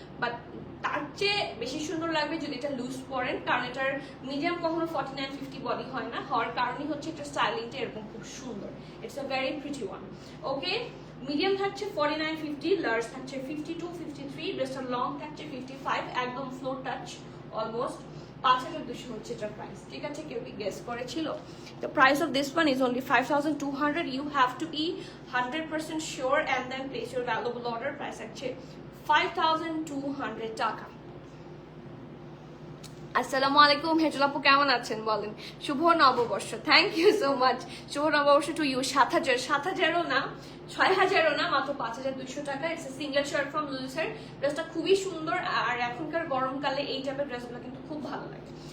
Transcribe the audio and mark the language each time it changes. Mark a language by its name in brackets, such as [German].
[Bangla] But তার চেয়ে বেশি সুন্দর লাগবে যদি এটা লুজ পরেন, কারণ এটার মিডিয়াম কখনো 49, 50 বডি হয় না, হওয়ার কারণই হচ্ছে এটা স্টাইলিংটা এরকম খুব সুন্দর। [English] It's a very pretty one. [Bangla] Okay, medium থাকছে 49, 50, লার্জ থাকছে 52, 53, ড্রেসটা লং থাকছে 55, একদম ফ্লোর টাচ অলমোস্ট। 5200 হচ্ছে এটার প্রাইস, ঠিক আছে। কেউ কি গেস করেছিল? [English] The price of this one is only 5200. You have to be 100% sure and then place your valuable order. [Bangla] Price আছে 5200 টাকা। আসসালামু আলাইকুম হেজল আপু, কেমন আছেন বলেন? শুভ নববর্ষ, [English] Thank you so much. শুভ নববর্ষ to you. [Bangla] 7,000, 7,000ও না, 6,000ও না, মাত্র 5,200 টাকা। [English] It's a single shirt from লুলুসের। [Bangla] ড্রেসটা খুবই সুন্দর, আর এখনকার গরমকালে এই টাইপের ড্রেসগুলো কিন্তু খুব ভালো লাগে।